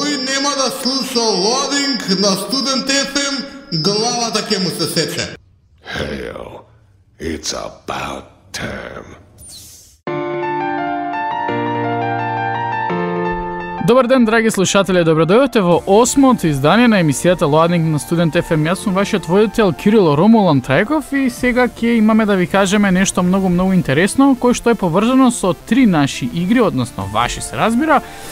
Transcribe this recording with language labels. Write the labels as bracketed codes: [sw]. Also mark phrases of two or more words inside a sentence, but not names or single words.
[mk] нема да слуша Loading на Student FM, главата ќе му се сече. [en] Hell, it's about time. [mk] Добар ден, драги слушатели, добродојдовте во 8-то издание на емисијата Loading на Student FM. Јас сум вашиот водител Кирило Ромулан Трајков и сега ќе имаме да ви кажеме нешто многу интересно, кој што е поврзано со 3 наши игри, односно ваши се разбира.